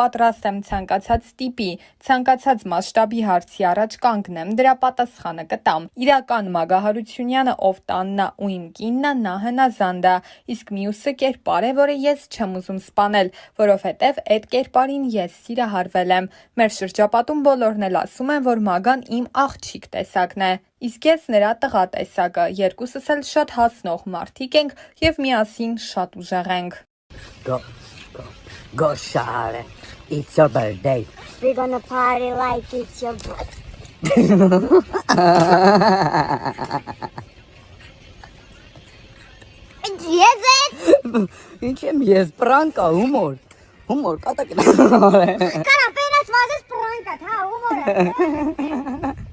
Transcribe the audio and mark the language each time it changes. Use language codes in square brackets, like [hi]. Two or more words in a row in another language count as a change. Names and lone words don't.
[hy] պատրաստ եմ ցանկացած տիպի, ցանկացած մասշտաբի հարցի առաջ կանգնեմ, դրա պատասխանը կտամ։ Իրական Մագա Հարությունյանը, ով տանն է ու իմ կինն է, նա հնազանդ է, իսկ մյուսը կերպար է, որը ես չեմ ուզում սպանել, որովհետև այդ կերպարին ես սիրահարվել եմ։ Մեր շրջապատում բոլորն էլ ասում են, որ Մագան իմ աղջիկ տեսակն է, իսկ ես նրա տղա տեսակը, երկուսս էլ շատ հասնող մարդիկ ենք և միասին շատ ուժեղ ենք։ [en] Go shower. It's your birthday. We're gonna party like it's your birthday. [hy] Ինչ եմ ես, պրանկ է, հումոր, կատակ եմ արել։ Կարա պերես վազես պրանկ է, հա, հումոր է։